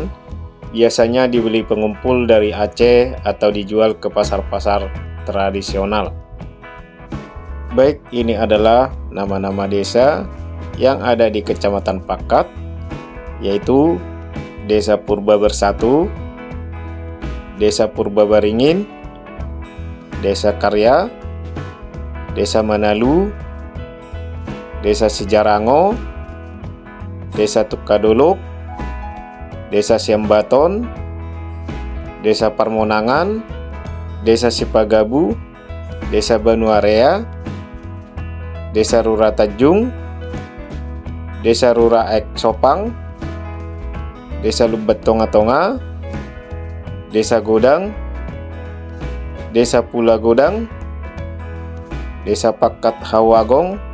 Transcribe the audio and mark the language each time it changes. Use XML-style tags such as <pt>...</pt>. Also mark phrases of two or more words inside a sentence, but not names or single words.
<id>Biasanya dibeli pengumpul dari Aceh atau dijual ke pasar-pasar tradisional. Baik, ini adalah nama-nama desa yang ada di Kecamatan Pakat, yaitu Desa Purba Bersatu, Desa Purba Baringin, Desa Karya, Desa Manalu, Desa Sejarango, Desa Tukadolok, Desa Siambaton, Desa Parmonangan, Desa Sipagabu, Desa Banuarea, Desa Rura Tanjung, Desa Rura Ek Sopang, Desa Lubat Tonga-Tonga, Desa Godang, Desa Pula Godang, Desa Pakat Hawagong,</id>